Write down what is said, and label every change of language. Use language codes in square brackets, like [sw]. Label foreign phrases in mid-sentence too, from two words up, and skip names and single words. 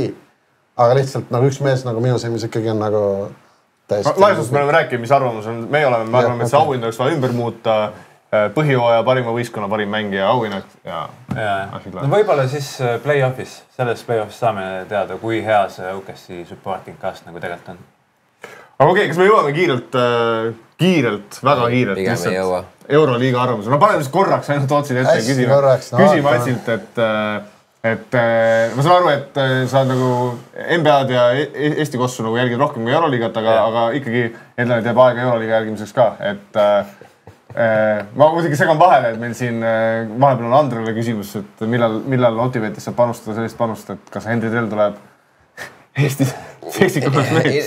[et] Aga lihtsalt nagu üks mees nagu minu silmis ikkagi on nagu täiesti... Laisust me oleme rääkinud, mis arvamus on. Me arvame, et see auhind oleks vaja ümber muuta. Põhihooaja parima võistkonna parim mängija auhinnad ja... No võib-olla siis play-offis, selles play-offis saame teada, kui hea see OKC [en] supporting cast [et] nagu tegelikult on. Aga okei, kas me jõuame väga kiirelt Euroliiga arvamuse? No paneme siis korraks ainult otsin ette küsima Atsilt, et ma saan aru, et sa oled nagu NBA-d ja Eesti kossu nagu jälgid rohkem kui Euroliigat, aga ikkagi endale teeb aega Euroliiga jälgimiseks ka, et ma muidugi segan vahele, et meil siin vahepeal on Andrele küsimus, et millal Otivetis saab panustada sellist panust, et kas Henry Tell tuleb Eestis seksikumast mees?